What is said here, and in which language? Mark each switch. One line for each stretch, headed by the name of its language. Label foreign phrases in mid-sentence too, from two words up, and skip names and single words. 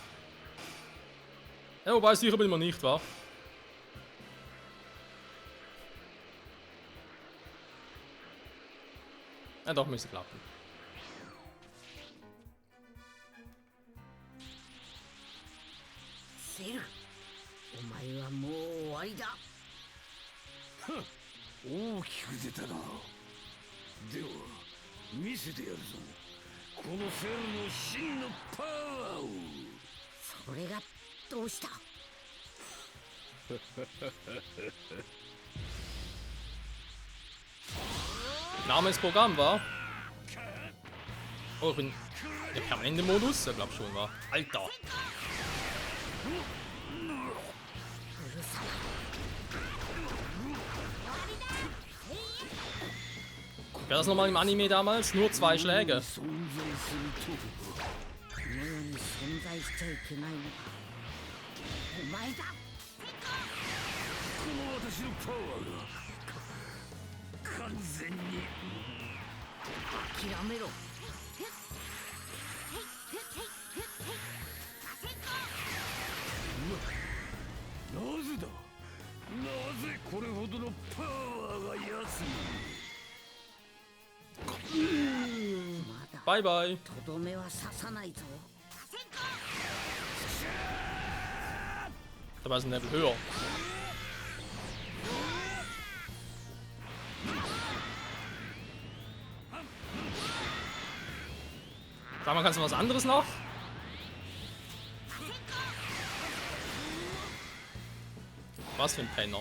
German: Ja, wobei sicher bin ich mir nicht, wa? Ja, doch, müsste klappen. Cell,
Japanese: お前はもう終わりだ。大きく出たな。では見せてやるぞ、このセルの真のパワーを。それがどうした？
German: Name ist Programm, war? Oh, ich bin der permanente Modus? Ich glaube schon, war. Alter! Wäre das nochmal im Anime damals? Nur 2 Schläge.
Japanese: この世に存在しちゃいけないのはお前だ。この私のパワーが完全に諦めろ。なぜだ、なぜこれほどのパワーが奴に。まだ
English: Bye bye.
Japanese: とどめは刺さないぞ。
German: Dabei ist ein Level höher. Sag mal, kannst du was anderes noch? Was für ein Penner.